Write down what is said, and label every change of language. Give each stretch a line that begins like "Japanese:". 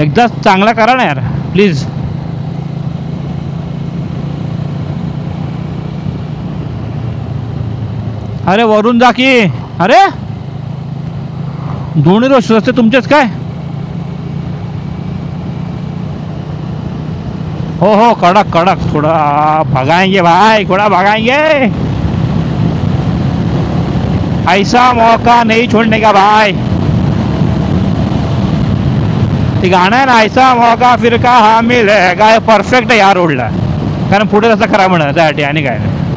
Marathi: एकदाच चांगला करा ना यार प्लीज. अरे वरून जा की. अरे दोन्ही रस्ते तुमचेच काय.
Hindi: हो हो कडक कडक, थोड़ा भगाएंगे भाई, थोड़ा भगाएंगे. ऐसा मौका नहीं छोड़ने का भाई.
Marathi: ते गाणं आहे ना,
Hindi: ऐसा मौका फिर का हा मिलेगा,
Marathi: हे परफेक्ट आहे या रोडला. कारण पुढे रस्ता खराब होणार त्यासाठी आणि काय नाही.